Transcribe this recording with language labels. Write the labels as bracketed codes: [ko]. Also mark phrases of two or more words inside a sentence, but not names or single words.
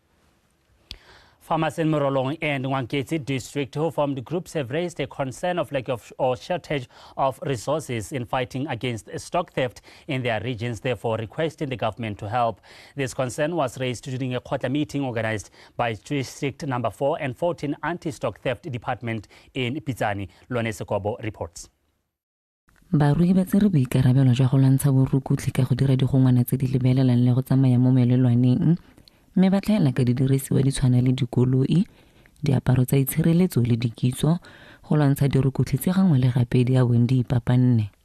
[en] Farmers in Morolong and Ngwangketi district who formed groups have raised a concern of lack of or shortage of resources in fighting against stock theft in their regions, therefore requesting the government to help. This concern was raised during a quarter meeting organized by District Number 4 and 14 Anti-Stock Theft Department in Pitsani. Lone Sekobo reports. [tn] Barui ba tsere boikarabelo jwa go lwantsha borukutli ka go dira digongwana tse di lebelelang le go tsamaya mo melelwaneng mme ba tlaela ka didirisiwa di tshwana le dikoloi, diaparo tsa itshireletso le dikitso go lwantsha dirukutli tse gangwe le gape di a bong di ipapanne.